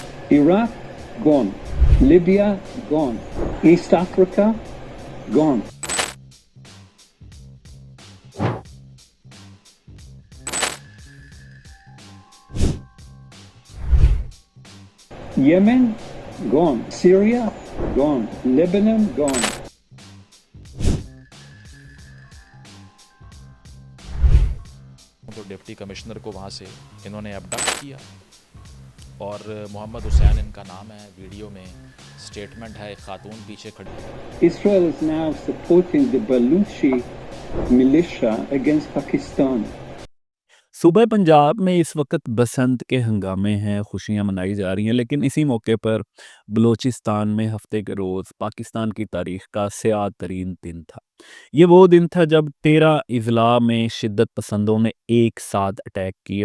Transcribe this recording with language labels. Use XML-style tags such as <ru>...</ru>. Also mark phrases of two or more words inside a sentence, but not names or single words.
<en>Iraq, gone. Libya, gone. East Africa, gone. Yemen, gone. Syria, gone. Lebanon, gone.</en> <ur>تو</ur> <en>deputy commissioner</en> <ur>کو وہاں سے انہوں نے ابڈکٹ کیا اور محمد حسین ان کا نام ہے، ویڈیو میں سٹیٹمنٹ ہے، ایک خاتون پیچھے کھڑی ہے۔</ur> <en>Israel is now supporting the Baluchi militia against Pakistan.</en> <ur>صوبہ پنجاب میں اس وقت بسنت کے ہنگامے ہیں، خوشیاں منائی جا رہی ہیں، لیکن اسی موقع پر بلوچستان میں ہفتے کے روز پاکستان کی تاریخ کا سیاہ ترین دن تھا۔ یہ وہ دن تھا جب 13 اضلاع میں شدت پسندوں نے ایک ساتھ اٹیک کیے۔</ur>